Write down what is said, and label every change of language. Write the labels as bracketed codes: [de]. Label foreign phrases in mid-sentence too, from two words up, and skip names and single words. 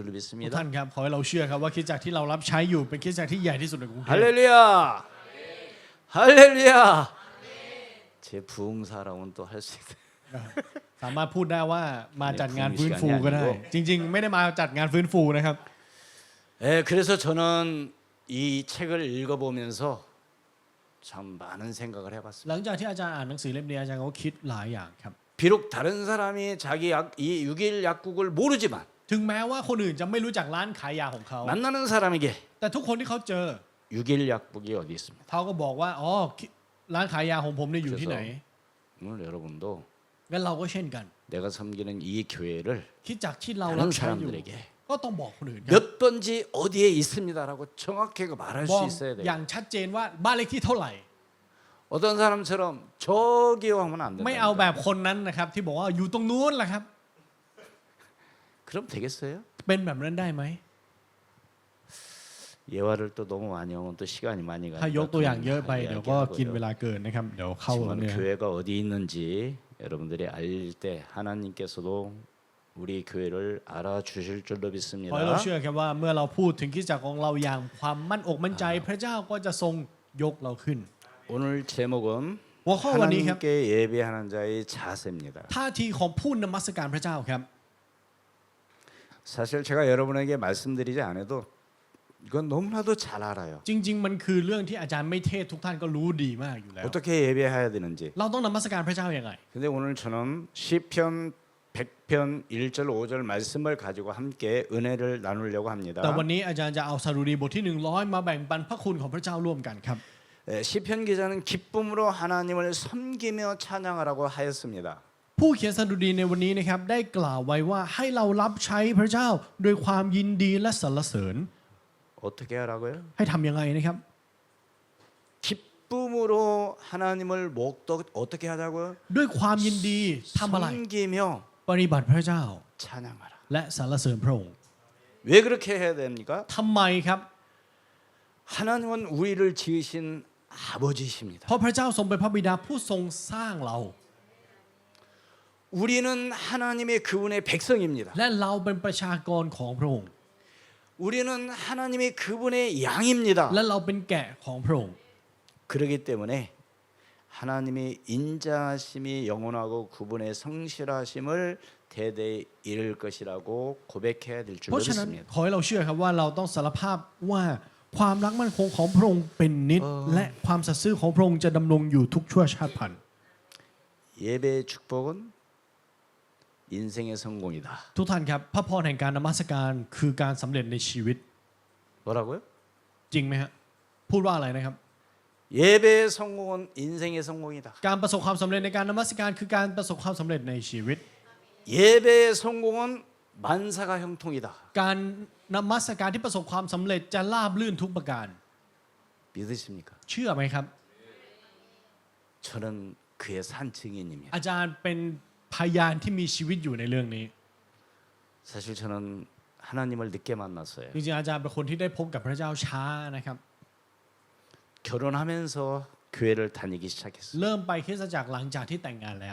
[th] ทุก [ko] 믿습니다. [th] ท่านครับขอให้เราเชื่อครับว่าคริดจักรที่เรารับใช้อยู่เป็นคริดจักรที่ใหญ่ที่สุดในกรุงเทพ [ko] 할렐루야. 할렐루야. 제 부흥사라고는 또 할 수 있어요. [th] สามารถพูดได้ว่ามาจัดงานฟื้นฟูก็ได้ จริง ๆ ไม่ได้มาจัดงานฟื้นฟูนะครับ [ko] 예, 그래서 저는 이 책을 읽어보면서 참 많은 생각을 [th] ห [ko] 해봤습니다. [th] ลังจากที่อาจารย์อ่านหนังสือเล่มนี้อาจารย์ก็คิดหลายอย่างครับ [ko] 비록 다른 사람이 자기 이 6일 약국을 모르지만 [th] ถึงแม้ว่าคนอื่นจะไม่รู้จักร้านขายยาของเขา [ko] 만나는 사람에게 [th] แต่ทุกคนที่เขาเจอ [ko] 6일 약국이 어디 있습니다. [th] เขาก็บอกว่าอ๋อร้านขายยาของผมเนี่ยอยู่ที่ไหน [ko] 오늘 여러분도 [th] งั้นเราก็เช่นกัน [ko] 내가 섬기는 이 교회를 [th] คิดจากที่เรารับ [ko] 다른 [th] ใช้อยู่ [ko] 사람들에게 [th] ก็ต้องบอกคนอื่นครับ [ko] 몇 번지 어디에 있습니다라고 정확하게 말할 [th] บอ [ko] 수 [th] ก [ko] 있어야 [th] อ [ko] 돼요. [th] ย่างชัดเจนว่าบ้านเลขที่เท่าไหร่ [ko] 어떤 사람처럼 저기요 하면 안 [th] ไม่เอาแบ [ko] 된다. [th] บคนนั้นนะครับที่บอกว่าอยู่ตรงนู้นแหละครับ [ko] 그럼 되겠어요? [th] เป็นแบบนั้นได้ไหม [ko] 예화를 또 너무 많이 하면 또 시간이 많이 [th] ถ้ายก [ko] 가니까 [th] ตัวอย่างเยอะไปเดี๋ยวก็กินเว [ko] 이야기하고요. [th] ลาเกินนะครับเดี๋ยวเข้า [ko] 지금 [th] เนื้อ [ko] 교회가 어디 있는지 여러분들이 알 때 하나님께서도 우리 교회를 알아주실 줄로 [th] ขอให้เรา [ko] 믿습니다. [th] เชื่อครับว่าเมื่อเราพูดถึงคริสตจักรของเราอย่างความมั่นอกมั่นใจ พระเจ้าก็จะทรงยกเราขึ้น [ko] 오늘 제목은 [th] หัวข้อวันนี้ครับ [ko] 하나님께 예배하는 자의 자세입니다. [th] ท่าทีของผู้นมัสการพระเจ้าครับ [ko] 사실 제가 여러분에게 말씀드리지 않아도 이건 너무나도 잘 알아요. [th] จริง ๆ มันคือเรื่องที่อาจารย์ไม่เทศทุกท่านก็รู้ดีมากอยู่แล้ว [ko] 어떻게 예배해야 되는지. [th] เราต้องนมัสการพระเจ้าอย่างไร [ko] 근데 오늘 저는 시편 100편 1절 5절 말씀을 가지고 함께 은혜를 나누려고 합니다. [th] แต่วันนี้อาจารย์จะเอาสดุดีบทที่100มาแบ่งปันพระคุณของพระเจ้าร่วมกันครับ [ko] 시편 기자는 기쁨으로 하나님을 섬기며 찬양하라고 하였습니다. [th] ผู้เขียนสดุดีในวันนี้นะครับได้กล่าวไว้ว่าให้เรารับใช้พระเจ้าโดยความยินดีและสรรเสริญ [ko] 어떻게 하라고요? [th] ให้ทำยังไงนะครับ [ko] 기쁨으로 하나님을 목도 어떻게 하자고요? [th] ด้วยความยินดีทำอะไร [ko] 섬기며 [th] ปฏิบัติพระเจ้า [ko] 찬양하라. [th] และสรรเสริญพระองค์ [ko] 왜 그렇게 해야 됩니까? [th] ทำไมครับ [ko] 하나님은 우리를 지으신 아버지십니다. [th] เพราะพระเจ้าทรงเป็นพระบิดาผู้ทรงสร้างเรา [ko] 우리는 하나님의 그분의 백성입니다. [th] และเราเป็นประชากรของพระองค์ [ko] 우리는 하나님의 그분의 양입니다. [th] และเราเป็นแกะของพระองค์ [ko] 그렇기 때문에 하나님의 인자하심이 영원하고 그분의 성실하심을 대대에 이를 것이라고 고백해야 될 [th] เพ [ko] 줄로 [th] ราะฉะนั้น [ko] 믿습니다. [th] ขอให้เราเชื่อครับว่าเราต้องสารภาพว่าความรักมั่นคงของพระองค์เป็นนิจและความสัตย์ซื่อของพระองค์จะดำรงอยู่ทุกชั่วชาติพันธุ์ [ko] 예배의 축복은 인생의 성공이다. [th] ทุกท่านครับพระพรแห่งการนมัสการคือการสำเร็จในชีวิต [ko] 뭐라고요? [th] จริงไหมฮะพูดว่าอะไรนะครับ [ko] 예배의 성공은 인생의 성공이다. [th] การประสบความสำเร็จในการนมัสการคือการประสบความสำเร็จในชีวิต [ko] 예배의 성공은 만사가 형통이다. [th] การนมัสการที่ประสบความสำเร็จจะราบลื่นทุกประการ [ko] 믿으십니까? [th] เชื่อไหมครับ [ko] 저는 그의 산 증인입니다. [th] อาจารย์เป็นพยานที่มีชีวิตอยู่ในเรื่องนี้ [ko] 사실 저는 하나님을 늦게 만났어요. [th] จริงๆอาจารย์เป็นคนที่ได้พบกับพระเจ้าช้านะครับ [ko] 결혼하면서 교회를 다니기 시작했어요. [th] เริ่มไปคริสตจักรหลังจากที่แต่งงานแล้ว